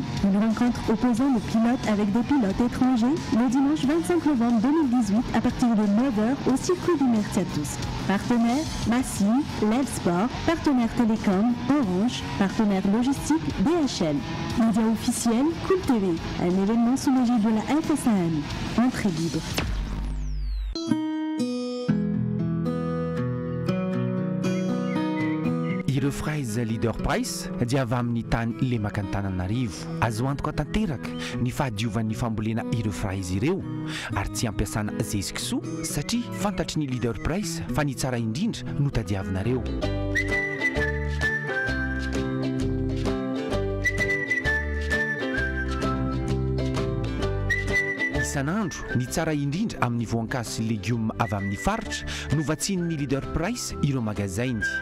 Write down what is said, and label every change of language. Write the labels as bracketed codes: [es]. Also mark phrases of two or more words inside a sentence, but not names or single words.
[fr] Une rencontre opposant les pilotes avec des pilotes étrangers le dimanche 25 novembre 2018 à partir de 9h au circuit du Merciatus. Partenaire Massy, Lev Sport, partenaire Télécom, Orange, partenaire logistique DHL. Média officiel Cool TV, un événement sous l'égide de la FSAM. Entrée libre. [mg] Ireo Fraize Leader Price dia avy amin'ny tany le makantananarivo azo antoka tanteraka ny fahadiovan'ny fambolena ireo Fraize ireo ary tsy ampiasana zezikisoa satria fantatry ny Leader Price fa ny tsara indrindra no tadiavinareo. Isan'andro ny tsara indrindra amin'ny voankazo sy légumes avy amin'ny faritra no vatsian'ny Leader Price ireo magasin.